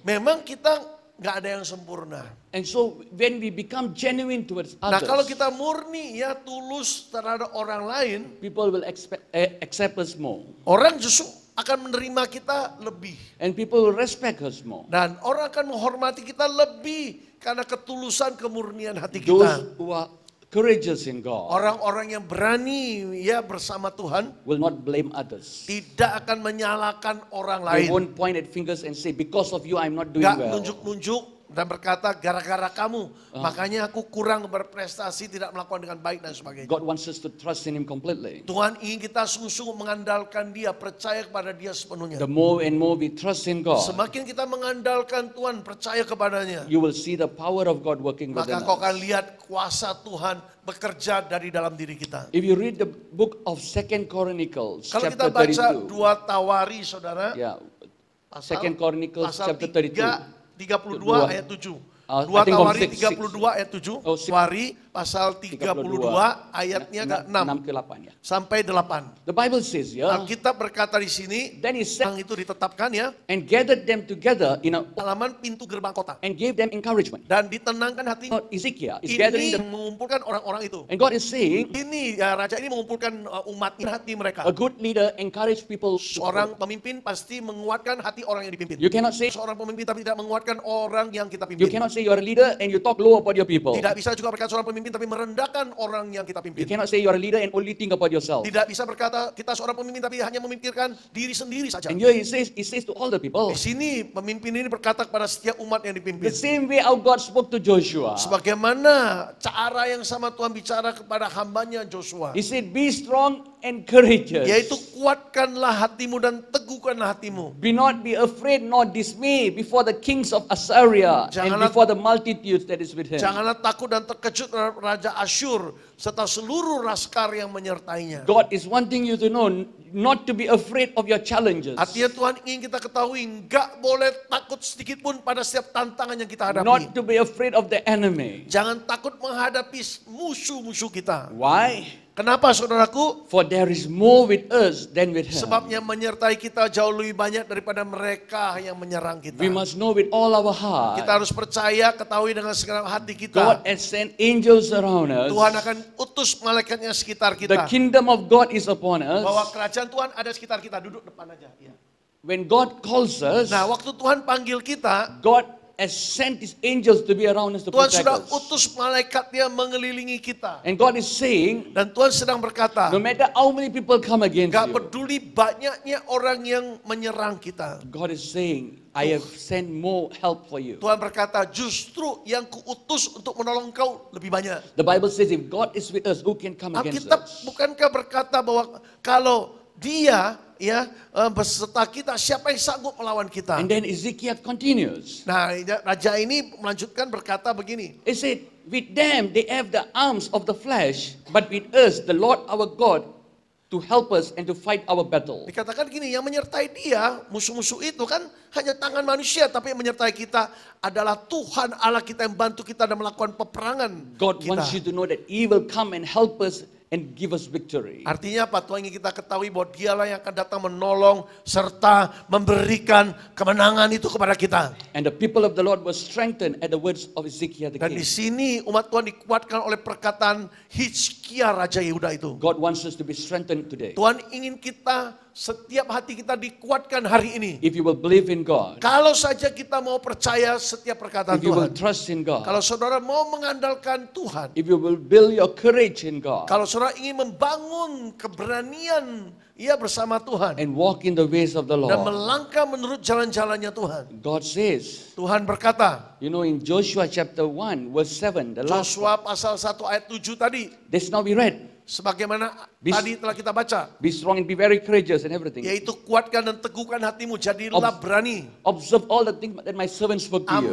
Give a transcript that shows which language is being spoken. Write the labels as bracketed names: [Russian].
[Indonesian] Memang kita nggak ada yang sempurna. [English] And so when we become genuine towards [Indonesian] Nah [English] others, [Indonesian] kalau kita murni ya tulus terhadap orang lain, [English] people will accept us more. [Indonesian] orang justru akan menerima kita lebih. [English] And people will respect us more. [Indonesian] Dan orang akan menghormati kita lebih karena ketulusan kemurnian hati [English] Those [Indonesian] kita. [English] who are courageous in God [Indonesian] Orang-orang yang berani ya bersama Tuhan [English] will not blame others. [Indonesian] tidak akan menyalahkan orang [English] They [Indonesian] lain. [English] won't point at fingers and say, because of you I'm not doing [Indonesian] Gak [English] well. [Indonesian] nunjuk-nunjuk dan berkata gara-gara kamu makanya aku kurang berprestasi, tidak melakukan dengan baik dan sebagainya. [English] God wants us to trust in Him completely. [Indonesian] Tuhan ingin kita sungguh-sungguh mengandalkan Dia, percaya kepada Dia sepenuhnya. [English] The more and more we trust in God, [Indonesian] Semakin kita mengandalkan Tuhan, percaya kepadanya, [English] you will see the power of God working [Indonesian] maka [English] within [Indonesian] kau akan [English] us. [Indonesian] lihat kuasa Tuhan bekerja dari dalam diri kita. [English] If you read the book of 2 Chronicles, [Indonesian] Kalau [English] chapter [Indonesian] kita baca [English] 32, [Indonesian] 2 Tawari, saudara, [English] yeah, [Indonesian] pasal, [English] 2 Chronicles [Indonesian] pasal [English] chapter 32. [Indonesian] 32 ayat 7. [English] I 2 think of [Indonesian] Tawari [English] 6. [Indonesian] 32 ayat 7. [English] Oh, six. [Indonesian] Tawari pasal 32 ayatnya ke 6 6 ke 8 ya. sampai 8. [English] The Bible says here, [Indonesian] Alkitab berkata di sini, [English] then he said [Indonesian] yang itu ditetapkan ya, [English] and gathered them together in a, [Indonesian] halaman pintu gerbang kota. [English] and gave them encouragement. [Indonesian] Dan ditenangkan hatinya. [English] God, Ezekiel is gathering [Indonesian] Ini [English] them, [Indonesian] mengumpulkan orang-orang itu. [English] and God is saying, [Indonesian] Ini ya, raja ini mengumpulkan umatnya, hati mereka. [English] a good leader encourage people. [Indonesian] Seorang pemimpin pasti menguatkan hati orang yang dipimpin. [English] You cannot say [Indonesian] Seorang pemimpin tapi tidak menguatkan orang yang kita [English] you cannot say you are a leader and you talk low about your people. [Indonesian] Tidak bisa juga berkata seorang pemimpin tapi merendahkan orang yang kita [English] You [Indonesian] pimpin. [English] cannot say you are a leader and only think about yourself. [Indonesian] Tidak bisa berkata kita seorang pemimpin tapi hanya memikirkan diri sendiri saja. [English] And here he says to all the people, [Indonesian] Di sini pemimpin ini berkata kepada setiap umat yang dipimpin. [English] same way how God spoke to Joshua. [Indonesian] Sebagaimana cara yang sama Tuhan bicara kepada hambanya Joshua. [English] He said, be strong and courageous. [Indonesian] Yaitu kuatkanlah hatimu dan teguhkanlah hatimu. [English] Be not be afraid nor dismay before the kings of Assyria and [Indonesian] Janganlah- [English] before the multitudes that is with him. [Indonesian] Janganlah takut dan terkejut terhadap Raja Asyur serta seluruh laskar yang menyertainya. [English] God is wanting you to know not to be afraid of your challenges. [Indonesian] Artinya Tuhan ingin kita ketahui, enggak boleh takut sedikit pun pada setiap tantangan yang kita hadapi. [English] Not to be afraid of the enemy. [Indonesian] Jangan takut menghadapi musuh-musuh kita. [English] Why? [Indonesian] Kenapa saudaraku? [English] For there is more with us than with him. [Indonesian] Sebabnya menyertai kita jauh lebih banyak daripada mereka yang menyerang kita. [English] We must know with all our heart. [Indonesian] Kita harus percaya, ketahui dengan segenap hati [English] God has sent angels around us. [Indonesian] Tuhan akan utus malaikatnya sekitar [English] The kingdom of God is upon [Indonesian] Bahwa kerajaan Tuhan ada sekitar kita. Duduk depan aja. Ya. [English] When God calls us, [Indonesian] Nah waktu Tuhan panggil kita, [English] God has sent His angels to be around us to [Indonesian] Tuhan [English] protect [Indonesian] sudah [English] us. [Indonesian] utus malaikatnya mengelilingi kita. [English] And God is saying, [Indonesian] Dan Tuhan sedang berkata, [English] no matter how many people come against [Indonesian] gak [English] you, [Indonesian] peduli banyaknya orang yang menyerang kita. [English] God is saying, I have sent more help for you. [Indonesian] Tuhan berkata, justru yang kuutus untuk menolong kau lebih banyak. [English] The Bible says, if God is with us, who can come against [Indonesian] Alkitab [English] us? [Indonesian] bukankah berkata bahwa kalau Dia ya beserta kita, siapa yang sanggup melawan kita? [English] And then Ezekiel continues. [Indonesian] Nah, raja ini melanjutkan berkata begini. [English] He said, with them they have the arms of the flesh, but with us the Lord our God to help us and to fight our battle. [Indonesian] Dikatakan gini, yang menyertai dia, musuh-musuh itu kan hanya tangan manusia, tapi yang menyertai kita adalah Tuhan Allah kita yang bantu kita dan melakukan peperangan [English] God [Indonesian] kita. [English] wants you to know that He will come and help us and give us victory. [Indonesian] Artinya apa? Tuhan ingin kita ketahui bahwa dialah yang akan datang menolong serta memberikan kemenangan itu kepada kita. [English] And the people of the Lord were strengthened at the words of Ezekiel the [Indonesian] Dan [English] king. [Indonesian] di sini umat Tuhan dikuatkan oleh perkataan Hizkia Raja Yehuda itu. [English] God wants us to be strengthened today. [Indonesian] Tuhan ingin kita, setiap hati kita dikuatkan hari ini. [English] If you will believe in God, [Indonesian] Kalau saja kita mau percaya setiap perkataan [English] if you will [Indonesian] Tuhan. [English] trust in God, [Indonesian] Kalau saudara mau mengandalkan Tuhan. [English] if you will build your courage in God [Indonesian] Kalau saudara ingin membangun keberanian ia bersama Tuhan. [English] and walk in the ways of the [Indonesian] Dan [English] Lord, [Indonesian] melangkah menurut jalan-jalannya Tuhan. [English] God says, [Indonesian] Tuhan berkata, [English] you know, in Joshua chapter 1 verse 7, the last, [Indonesian] Joshua pasal 1 ayat 7 tadi. [English] this now we read, [Indonesian] Sebagaimana Bis- tadi telah kita baca. [English] be strong and be very courageous and everything. [Indonesian] Yaitu kuatkan dan teguhkan hatimu, jadilah berani. [English] Observe all the things that my servant spoke to you.